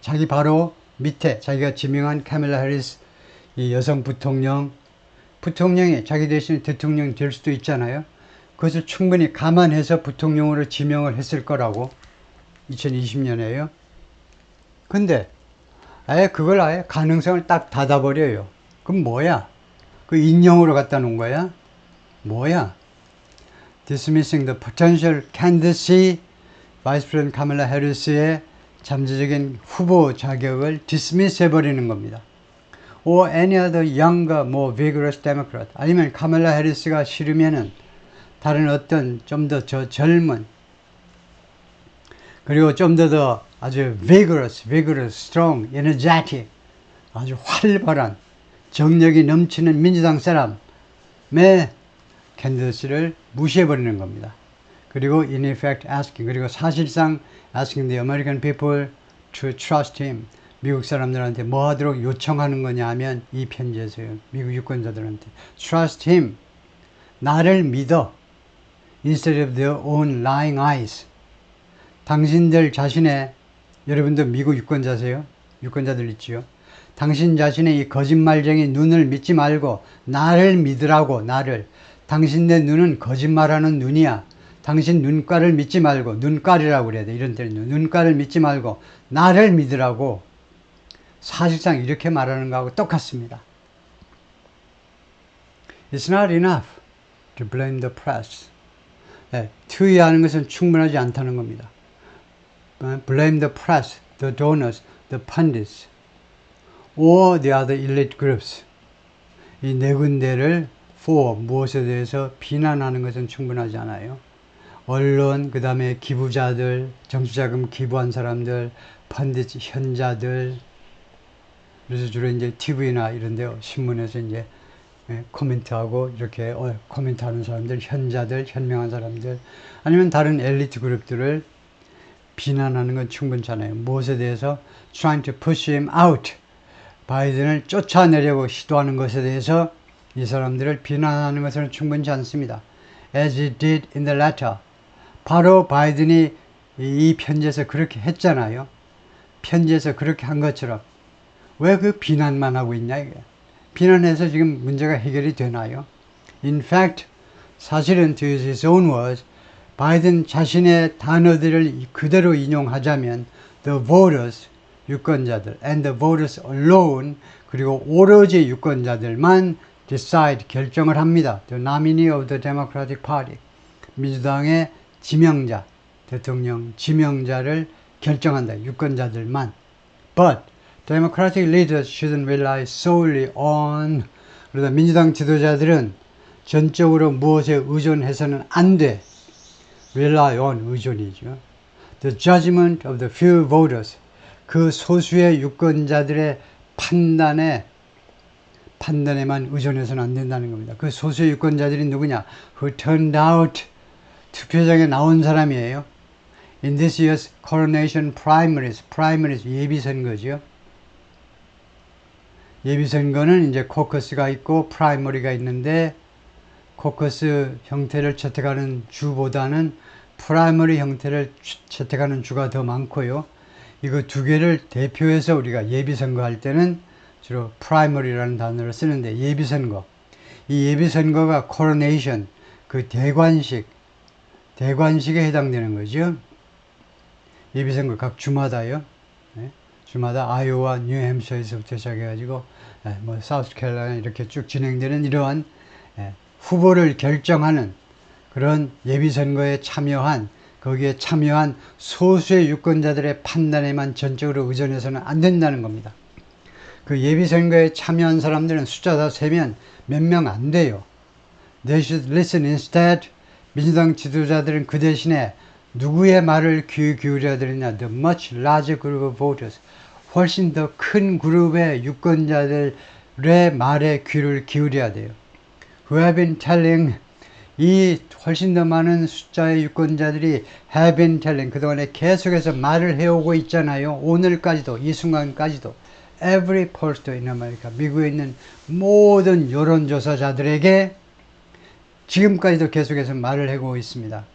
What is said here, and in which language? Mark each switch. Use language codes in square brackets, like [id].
[ko] 자기 바로 밑에 자기가 지명한 카멜라 해리스 이 여성 부통령이 자기 대신 대통령이 될 수도 있잖아요. 그것을 충분히 감안해서 부통령으로 지명을 했을 거라고 2020년에요. 근데 그걸 아예 가능성을 딱 닫아버려요. 그럼 뭐야? 그 인형으로 갖다 놓은 거야? 뭐야? [en] Dismissing the potential candidacy Vice President Kamala Harris의 [ko] 잠재적인 후보 자격을 [en] dismiss [ko] 해버리는 겁니다. [en] Or any other younger, more vigorous Democrat. [ko] 아니면 카멜라 해리스가 싫으면은 다른 어떤 좀 더 젊은 그리고 좀 더 아주 vigorous, strong, energetic 아주 활발한 정력이 넘치는 민주당 사람의 캔디데이트를 무시해버리는 겁니다. [en] 그리고 in effect asking, [ko] 그리고 사실상 [en] asking the American people to trust him. [ko] 미국 사람들한테 뭐 하도록 요청하는 거냐 하면 이 편지에서요. 미국 유권자들한테 [en] trust him. [ko] 나를 믿어. [en] instead of their own lying eyes. [ko] 당신들 자신의, 여러분도 미국 유권자세요? 유권자들 있지요? 당신 자신의 이 거짓말쟁이 눈을 믿지 말고 나를 믿으라고. 나를. 당신네 눈은 거짓말하는 눈이야. 당신 눈가를 믿지 말고, 눈깔이라고 그래야 돼. 이런 때는 눈가를 믿지 말고 나를 믿으라고. 사실상 이렇게 말하는 거하고 똑같습니다. [en] It's not enough to blame the press. [ko] 투의하는 것은 충분하지 않다는 겁니다. [en] Blame the press, the donors, the pundits, or the other elite groups. [ko] 이 네 군데를 for 무엇에 대해서 비난하는 것은 충분하지 않아요. 언론, 그 다음에 기부자들, 정치자금 기부한 사람들, 펀디트 현자들. 그래서 주로 이제 TV나 이런 데 신문에서 이제 코멘트하고 이렇게 코멘트하는 사람들, 현자들, 현명한 사람들, 아니면 다른 엘리트 그룹들을 비난하는 건 충분찮아요. 무엇에 대해서 [en] trying to push him out. [ko] 바이든을 쫓아내려고 시도하는 것에 대해서 이 사람들을 비난하는 것은 충분치 않습니다. [en] As he did in the letter. [ko] 바로 바이든이 이 편지에서 그렇게 했잖아요. 편지에서 그렇게 한 것처럼. 왜 그 비난만 하고 있냐 이게. 비난해서 지금 문제가 해결이 되나요? [en] In fact, [ko] 사실은 [en] to use his own words, [ko] 바이든 자신의 단어들을 그대로 인용하자면 [en] the voters, 유권자들, and the voters alone, [ko] 그리고 오로지 유권자들만 [en] decide, [ko] 결정을 합니다. [en] The nominee of the Democratic Party, [ko] 민주당의 지명자, 대통령 지명자를 결정한다. 유권자들만. [en] But Democratic leaders shouldn't rely solely on, [ko] 그러다 민주당 지도자들은 전적으로 무엇에 의존해서는 안 돼. rely on, 의존이죠. [en] The judgment of the few voters, [ko] 그 소수의 유권자들의 판단에만 의존해서는 안 된다는 겁니다. 그 소수의 유권자들이 누구냐? [en] Who turned out, [ko] 투표장에 나온 사람이에요. [en] In this year's coronation primaries, [ko] 예비선거죠. 예비선거는 이제 코커스가 있고 프라이머리가 있는데 코커스 형태를 채택하는 주보다는 프라이머리 형태를 채택하는 주가 더 많고요. 이거 두 개를 대표해서 우리가 예비선거 할 때는 주로 프라이머리라는 단어를 쓰는데 예비선거. 이 예비선거가 코로네이션, 그 대관식에 해당되는 거죠. 예비선거 각 주마다요. 네? 주마다 아이오와 뉴햄셔에서부터 시작해가지고 뭐 사우스캐롤라이나 이렇게 쭉 진행되는 이러한 후보를 결정하는 그런 예비선거에 거기에 참여한 소수의 유권자들의 판단에만 전적으로 의존해서는 안 된다는 겁니다. 그 예비선거에 참여한 사람들은 숫자 다 세면 몇 명 안 돼요. [en] They should listen instead. [ko] 민주당 지도자들은 그 대신에 누구의 말을 귀 기울여야 되느냐? [en] The much larger group of voters. [ko] 훨씬 더 큰 그룹의 유권자들의 말에 귀를 기울여야 돼요. [en] Who have been telling, [ko] 이 훨씬 더 많은 숫자의 유권자들이 have been telling, 그동안에 계속해서 말을 해오고 있잖아요. 오늘까지도, 이 순간까지도. [en] Every pollster in America, [ko] 미국에 있는 모든 여론조사자들에게 지금까지도 계속해서 말을 해오고 있습니다.